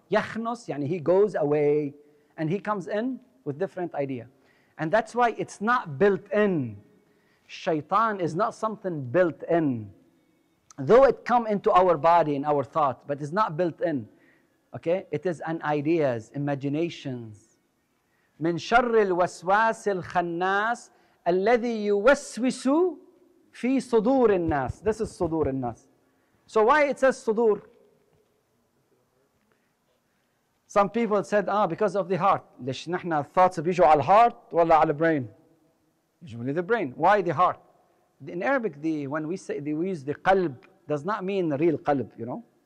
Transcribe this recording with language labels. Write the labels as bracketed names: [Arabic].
[Arabic] يخنس, يعني [English] he goes away and he comes in with different idea. And that's why it's not built in. Shaitan is not something built in. Though it come into our body and our thought, but it's not built in. Okay? It is an ideas, imaginations. [Arabic] من شر الوسواس الخناس الذي يوسوس في صدور الناس. [English] This is [Arabic] صدور الناس. [English] So why it says صدور? Some people said, because of the heart. [Arabic] ليش نحن [English] thoughts بيجوا على الheart ولا على الbrain? Usually the brain. Why the heart? In Arabic, when we use the qalb, does not mean real qalb, you know.